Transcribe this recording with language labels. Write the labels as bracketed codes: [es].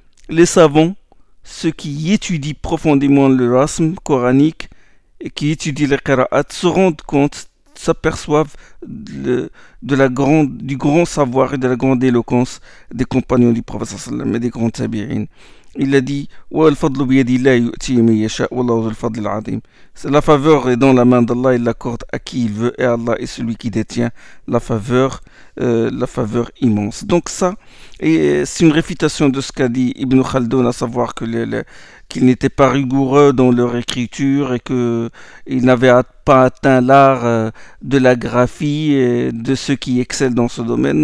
[fr] Les savants, ceux qui étudient profondément le rasm coranique et qui étudient les qira'at, se rendent compte, s'aperçoivent du grand savoir et de la grande éloquence des compagnons du prophète sallallahu alayhi wa sallam et des grands tabi'in. Il a dit: [ar] وَالْفَضْلُ بِيَدِ اللَّهِ يُؤْتِيهِ مَنْ يَشَاءُ وَاللَّهُ ذُو الْفَضْلِ الْعَظِيمِ. [fr] La faveur est dans la main d'Allah, il l'accorde à qui il veut, et Allah est celui qui détient la faveur immense. Donc ça, et c'est une réfutation de ce qu'a dit Ibn Khaldun, à savoir que qu'ils n'étaient pas rigoureux dans leur écriture et qu'ils n'avaient pas atteint l'art de la graphie et de ceux qui excellent dans ce domaine.